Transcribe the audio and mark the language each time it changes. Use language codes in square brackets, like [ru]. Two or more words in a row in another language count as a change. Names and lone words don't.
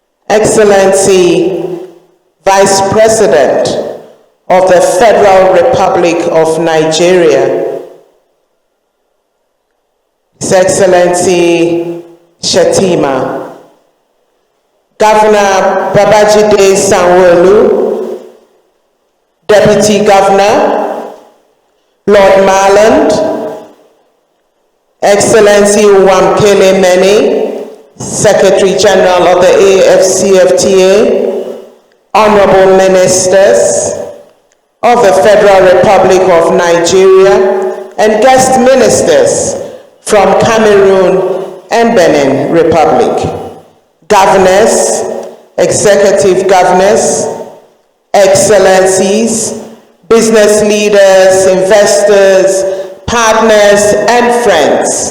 [en] Excellency Vice President of the Federal Republic of Nigeria, His Excellency Shettima, Governor Babajide Sanwo-Olu, Deputy Governor, Lord Marland, Excellency Wamkele Mene, Secretary General of the AFCFTA, Honorable Ministers of the Federal Republic of Nigeria, and guest ministers from Cameroon and Benin Republic, governors, executive governors, excellencies, business leaders, investors, partners, and friends.